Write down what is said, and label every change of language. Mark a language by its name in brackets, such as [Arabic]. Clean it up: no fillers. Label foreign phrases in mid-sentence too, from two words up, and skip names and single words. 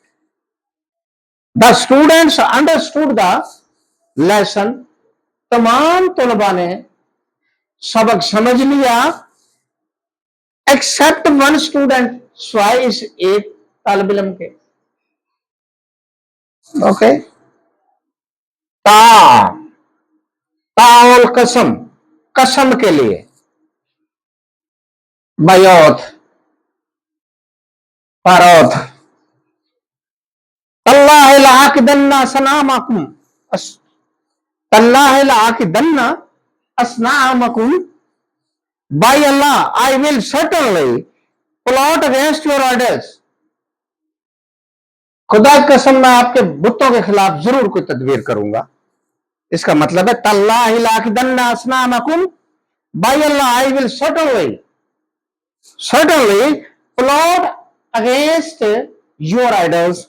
[English] The students understood the lesson, [Urdu] تمام طلبہ نے سبق سمجھ لیا. [English] Except one student, [Urdu] سوائے اس ایک طالب علم کے. ओके. ता, [Arabic] تاء القسم, [Urdu] قسم کے لیے. बयोत, फरोत. [Arabic] تالله لأكيدن صنامكم تالله لأكيدن أصنامكم. [English] By Allah, I will certainly plot against your orders. [Urdu] خدا کی قسم، میں آپ کے بتوں کے خلاف ضرور کوئی تدبیر کروں گا. اس کا مطلب ہے [Arabic] تالله لأكيدن أصنامكم, [English] By Allah I will certainly, certainly plot against your idols.